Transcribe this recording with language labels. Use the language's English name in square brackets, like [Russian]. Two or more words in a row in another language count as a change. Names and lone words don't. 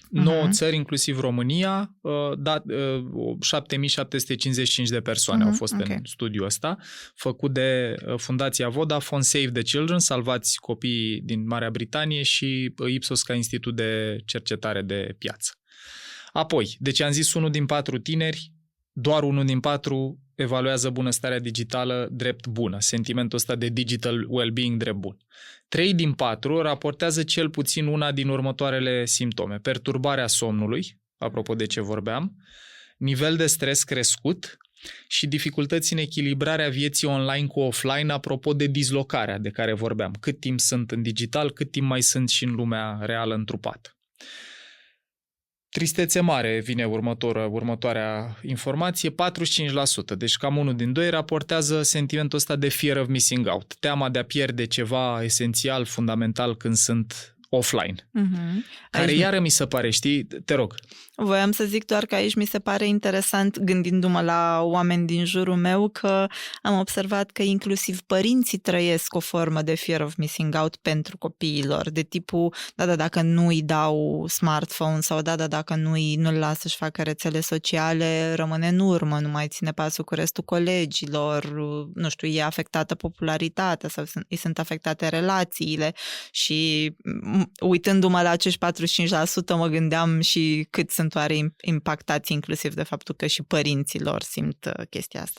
[Romanian] 9 țări, inclusiv România, 7755 de persoane au fost în studiul ăsta, făcut de Fundația Vodafone, Save the Children, Salvați Copiii din Marea Britanie și Ipsos ca institut de cercetare de piață. Apoi, deci am zis 1 din 4 tineri, doar 1 din 4 evaluează bunăstarea digitală drept bună, sentimentul ăsta de [English] digital well-being [Romanian] drept bun. 3 din 4 raportează cel puțin una din următoarele simptome. Perturbarea somnului, apropo de ce vorbeam, nivel de stres crescut și dificultăți în echilibrarea vieții online cu offline, apropo de dislocarea de care vorbeam. Cât timp sunt în digital, cât timp mai sunt și în lumea reală întrupată. Tristețe mare vine următoarea informație, 45%, deci cam 1 din 2 raportează sentimentul ăsta de [English] fear of missing out, [Romanian] teama de a pierde ceva esențial, fundamental când sunt offline. Care iară mi se pare, știi, te rog. Voiam să zic doar că aici mi se pare interesant, gândindu-mă la oameni din jurul meu, că am observat că inclusiv părinții trăiesc o formă de [English] fear of missing out [Romanian] pentru copiilor, de tipul, dacă nu îi dau smartphone sau dacă nu-l lasă să-și facă rețele sociale, rămâne în urmă, nu mai ține pasul cu restul colegilor, nu știu, e afectată popularitatea sau îi sunt afectate relațiile și uitându-mă la acești 45%, mă gândeam și cât sunt oare impactați inclusiv de faptul că și părinților simt chestia asta.